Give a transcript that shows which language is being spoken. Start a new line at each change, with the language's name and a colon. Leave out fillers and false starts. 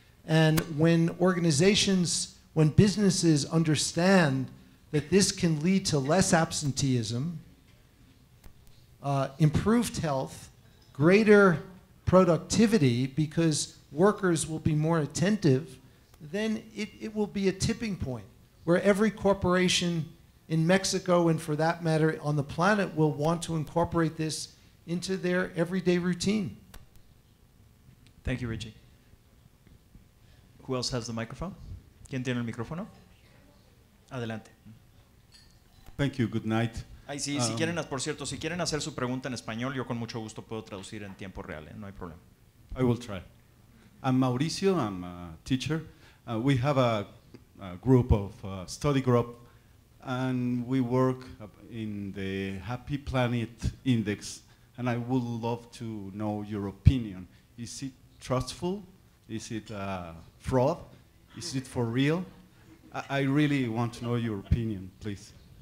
English: And when organizations, when businesses understand that this can lead to less absenteeism, improved health, greater productivity because workers will be more attentive, then it will be a tipping point where every corporation in Mexico and for that matter on the planet will want to incorporate this into their everyday routine. Thank you, Richie. Who else has the microphone?
Spanish: ¿Quién tiene el micrófono? Adelante.
English: Thank you. Good night.
Spanish: Ay, sí, si quieren, por cierto, si quieren hacer su pregunta en español, yo con mucho gusto puedo traducir en tiempo real, no hay problema.
English: I will try. I'm Mauricio. I'm a teacher. We have a group of study group, and we work in the Happy Planet Index. And I would love to know your opinion. Is it trustful? Is it fraud? Is it for real? I really want to know your opinion, please.